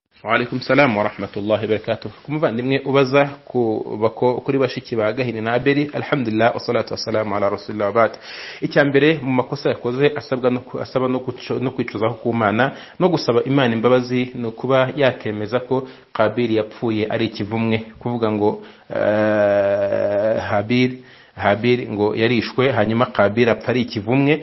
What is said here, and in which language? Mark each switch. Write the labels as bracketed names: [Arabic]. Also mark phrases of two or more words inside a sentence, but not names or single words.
[Arabic] وعليكم السلام ورحمة الله وبركاته. [Kinyarwanda] Kumuvandimwe ubaza kuri bashiki ba Gahini na Abeli, [Arabic] الحمد لله والصلاة والسلام على رسول الله وبعد. [Kinyarwanda] Icyambere mu makosa yakoze asaba no kwicuzaho ku Mana no gusaba Imana imbabazi no kuba yakemeza ko Kabili yapfuye ari ikivumwe, kuvuga ngo Habil ngo yarishwe hanyuma Kabili apfa ari ikivumwe.